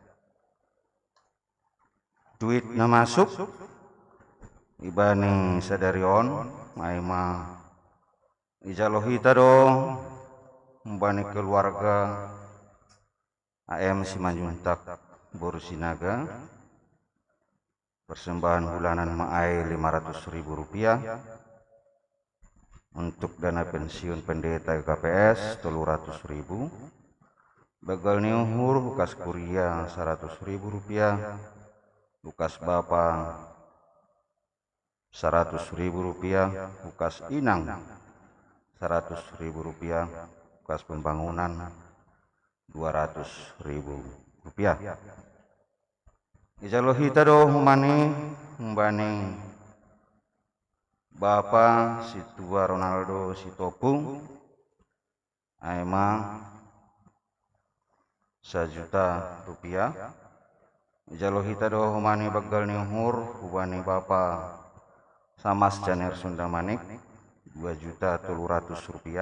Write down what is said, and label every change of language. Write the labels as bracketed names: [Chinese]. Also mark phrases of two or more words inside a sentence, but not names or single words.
[Batak Simalungun] Duit na masuk ibani sadarion aima ijalohita do mbani keluarga AM Simanjuntak Borsinaga [Indonesian] persembahan bulanan [Batak Simalungun] maai 500.000 rupiah [Indonesian] untuk dana pensiun pendeta KPS [Batak Simalungun] 300.000 bagal niuhur bekas kuria 100.000 rupiah bekas bapa 100.000 rupiah bekas inang 100.000 rupiah bekas pembangunan 200.000 rupiah. Ijalohita do humani mbani Bapa Situa Ronaldo Sitopung aima 1 juta rupiah. Ijalohita do humani bagal niuhur hubani Bapa Samas Janer Sunda Manik 2.300.000 rupiah.